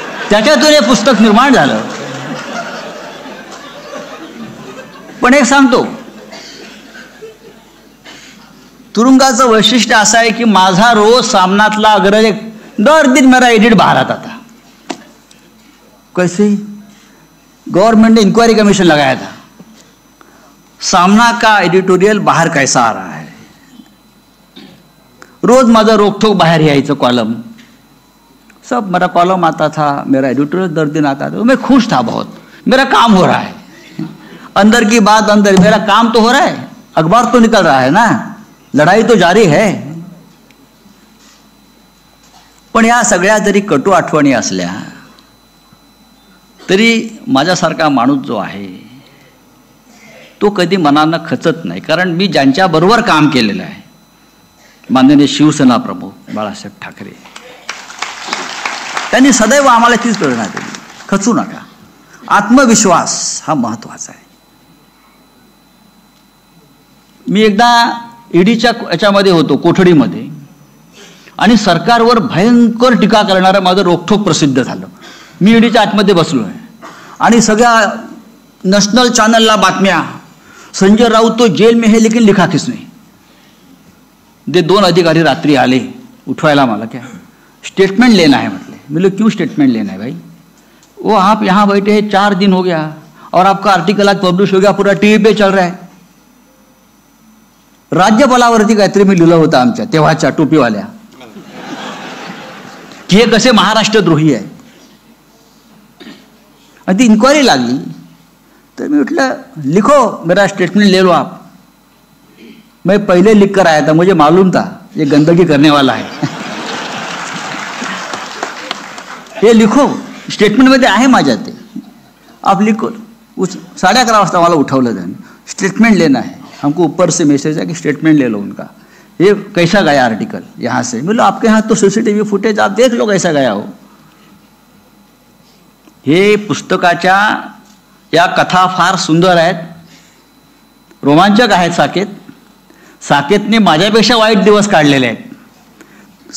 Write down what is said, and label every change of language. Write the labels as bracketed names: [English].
[Marathi] त्याच्यातून हे पुस्तक निर्माण झालं. पण एक सांगतो, तुरुंगाचं वैशिष्ट्य असं आहे की माझा रोज सामनातला अग्रज [Hindi] दर दिन मेरा एडिट बाहर आता था. कैसे? गवर्नमेंट ने इंक्वायरी कमीशन लगाया था, सामना का एडिटोरियल बाहर कैसा आ रहा है. [Marathi] रोज माझा रोकठोक बाहर यायचं कॉलम, [Hindi] सब मेरा कॉलम आता था, मेरा एडिटोरियल दर दिन आता था. मैं खुश था बहुत, मेरा काम हो रहा है. अंदर की बात अंदर, मेरा काम तो हो रहा है, अखबार तो निकल रहा है ना, लढाई तो जारी है. [Marathi] पण या सगळ्या जरी कटू आठवणी असल्या तरी माझ्यासारखा माणूस जो आहे तो कधी मनानं खचत नाही. कारण मी ज्यांच्या बरोबर काम केलेलं आहे, माननीय शिवसेना प्रमुख बाळासाहेब ठाकरे, त्यांनी सदैव आम्हाला तीच प्रेरणा दिली, खचू नका, आत्मविश्वास हा महत्वाचा आहे. मी एकदा ईडीच्या याच्यामध्ये होतो, कोठडीमध्ये, आणि सरकारवर भयंकर टीका करणारं माझं रोखठोक प्रसिद्ध झालं. मी ईडीच्या आतमध्ये बसलो आहे आणि सगळ्या नॅशनल चॅनलला बातम्या, [Hindi] संजय राऊत तो जेल में है लेकिन लिखा किसने. [Marathi] ते 2 अधिकारी रात्री आले उठवायला मला, [Hindi] क्या स्टेटमेंट लेना है. [Marathi] म्हटले, [Hindi] बोले क्यों स्टेटमेंट लेना है भाई, वो आप यहाँ बैठे हैं 4 दिन हो गया और आपका आर्टिकल आज पब्लिश हो गया, पूरा टीवी पे चल रहा है. [Marathi] राज्यपालावरती काहीतरी मी लिहिलं होतं आमच्या तेव्हाच्या टोपीवाल्या की हे कसे महाराष्ट्रद्रोही आहे. आणि ती इन्क्वायरी लागली तर मी म्हटलं [Hindi] लिखो मेरा स्टेटमेंट ले लो आप. मैं पहले लिख कर आया था, मुझे मालूम था ये गंदगी करने वाला है. [Marathi] हे लिखो, स्टेटमेंट मध्ये आहे माझ्या ते, [Hindi] आप लिखो. [Marathi] 11:30 वाजता मला उठवलं त्यांनी, [Hindi] स्टेटमेंट लेना है, हमको ऊपर से मैसेज है कि स्टेटमेंट ले लो उनका, ये कैसा गया आर्टिकल यहाँ से. बोलो आपके यहाँ तो CCTV फुटेज आप देख लो कैसा गया हो. [Marathi] हे पुस्तकाच्या या कथा फार सुंदर आहेत, रोमांचक आहेत. साकेतने माझ्यापेक्षा वाईट दिवस काढलेले आहेत.